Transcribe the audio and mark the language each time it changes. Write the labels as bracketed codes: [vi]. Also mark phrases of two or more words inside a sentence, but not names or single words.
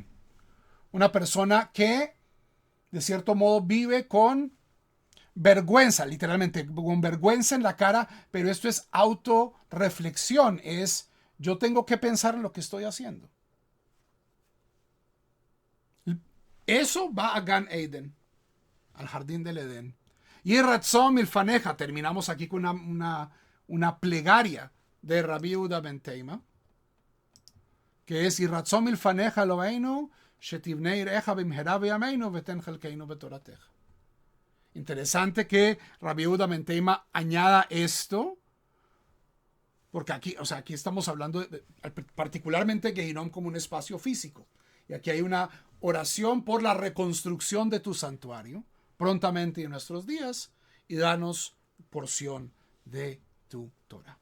[es] Una persona que, de cierto modo, vive con vergüenza, literalmente, con vergüenza en la cara, pero esto es autorreflexión, es yo tengo que pensar en lo que estoy haciendo. Eso va a [he] גן עדן, [es] al jardín del Edén. Y [he] רצון מלפניך, [es] terminamos aquí con una plegaria de Rabbi Yehuda ben Teimá, que es [he] רצון מלפניך אלהינו שיבנה עירך במהרה בימינו ותן חלקנו בתורתך. [es] Interesante que Rabbi Yehuda ben Teimá añada esto, porque aquí estamos hablando particularmente de Gehinom como un espacio físico. Y aquí hay una oración por la reconstrucción de tu santuario prontamente en nuestros días y danos porción de tu Torah.